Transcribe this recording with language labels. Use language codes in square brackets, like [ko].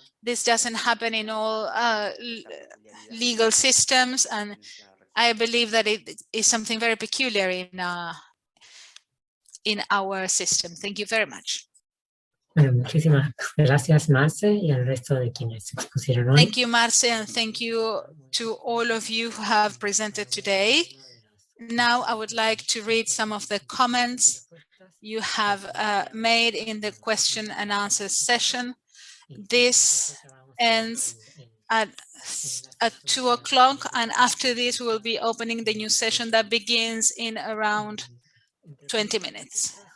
[en] This doesn't happen in all legal systems, and I believe that it is something very peculiar in our system. Thank you very much. [es] Bueno, muchísimas gracias, Marce, y al resto de quienes expusieron hoy. [en] Thank you, Marce, and thank you to all of you who have presented today. Now I would like to read some of the comments you have made in the question and answer session. This ends at 2 o'clock, and after this we will be opening the new session that begins in around 20 minutes.